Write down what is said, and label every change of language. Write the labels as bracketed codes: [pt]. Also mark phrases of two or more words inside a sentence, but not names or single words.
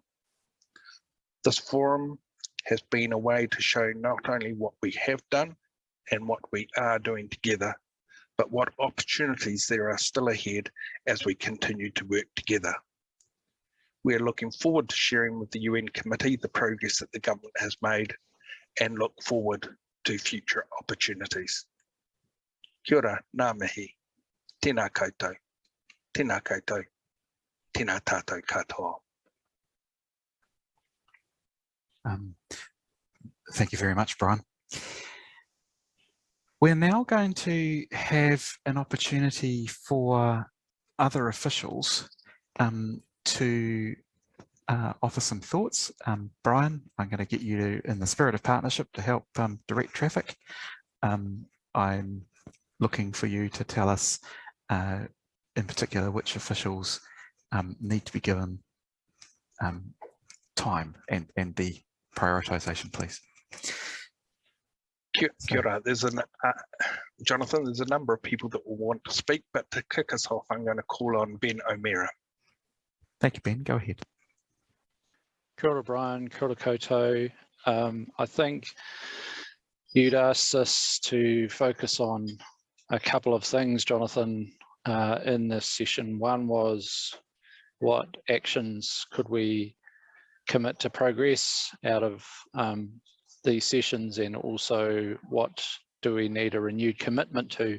[en] This forum has been a way to show not only what we have done and what we are doing together, but what opportunities there are still ahead as we continue to work together. We are looking forward to sharing with the UN Committee the progress that the government has made and look forward to future opportunities. [mi] Kia ora, ngā mihi, tēnā koutou, tēnā koutou, tēnā tātou katoa. [en] Thank you very much, Brian. We're now going to have an opportunity for other officials to offer some thoughts. Brian, I'm going to get you to, in the spirit of partnership, to help direct traffic. I'm looking for you to tell us in particular which officials need to be given time and the prioritisation, please. [mi] Kia ora. [en] Jonathan, there's a number of people that will want to speak, but to kick us off, I'm going to call on Ben O'Meara. Thank you, Ben. Go ahead. [mi] Kia ora, Brian. Kia ora koutou. [en] I think you'd asked us to focus on a couple of things, Jonathan, in this session. One was what actions could we commit to progress out of these sessions, and also what do we need a renewed commitment to.